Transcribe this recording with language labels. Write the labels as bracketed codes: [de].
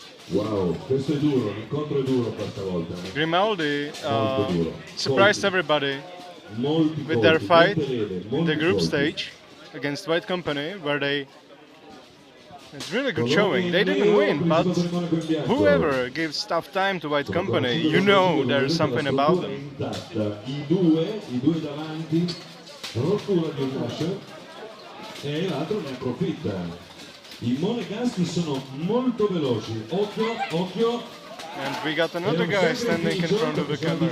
[it] Wow, questo è duro, l'incontro è duro questa volta. [en] Grimaldi surprised everybody with their fight in the group stage against White Company, where it's really good showing. They didn't win, but whoever gives tough time to White Company, you know there's something about them. [it] I due davanti, rottura di un Nasher e l'altro ne approfitta. I monegaschi sono molto veloci, occhio. [en] And we got another guy standing in front of the camera.